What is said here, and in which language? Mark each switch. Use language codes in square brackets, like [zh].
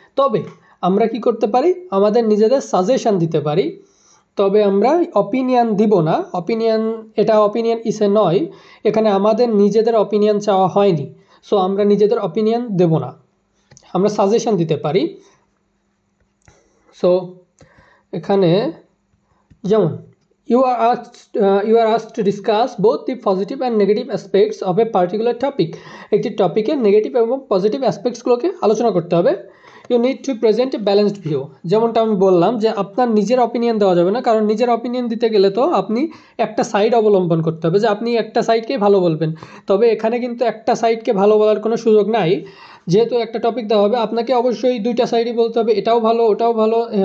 [bn] তবে আমরা কি করতে পারি, আমাদের নিজেদের সাজেশান দিতে পারি। তবে আমরা অপিনিয়ন দিব না। এটা অপিনিয়ন ইসে নয়, এখানে আমাদের নিজেদের অপিনিয়ন চাওয়া হয়নি। সো আমরা নিজেদের অপিনিয়ন দেব না, আমরা সাজেশন দিতে পারি। সো এখানে যেমন [en] you are asked to discuss both the positive and negative aspects of a particular topic. [bn] একটি টপিকের নেগেটিভ এবং পজিটিভ অ্যাসপেক্টসগুলোকে আলোচনা করতে হবে। [en] You need to present a balanced view. [bn] যেমনটা আমি বললাম যে আপনার নিজের অপিনিয়ন দেওয়া যাবে না, কারণ নিজের অপিনিয়ন দিতে গেলে তো আপনি একটা সাইড অবলম্বন করতে হবে, যে আপনি একটা সাইডকেই ভালো বলবেন। তবে এখানে কিন্তু একটা সাইডকে ভালো বলার কোনো সুযোগ নাই। যেহেতু একটা টপিক দেওয়া হবে, আপনাকে অবশ্যই দুইটা সাইডই বলতে হবে, এটাও ভালো ওটাও ভালো।